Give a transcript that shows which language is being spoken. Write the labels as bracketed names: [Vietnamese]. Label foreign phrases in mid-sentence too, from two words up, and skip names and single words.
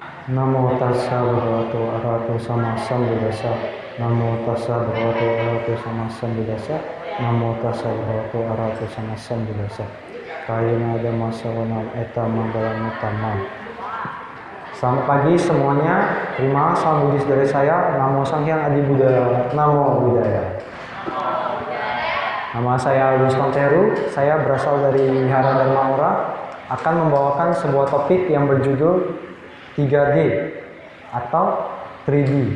[Pali] Namo tassa bhagavato arahato sama sambuddhassa. Namo tassa bhagavato arahato sama sambuddhassa. Namo tassa bhagavato arahato sama sambuddhassa. Kayena dhamma savanam eta manggalam utama. [Indonesian] Selamat pagi semuanya. Terima salam Buddhis dari saya. [Pali] Namo Sanghyang Adi Buddha. Namo Buddhaya. [Indonesian] Nama saya Ruston Teru. Saya berasal dari Wihara Dharma Aura. Akan membawakan sebuah topik yang berjudul 3D atau 3D.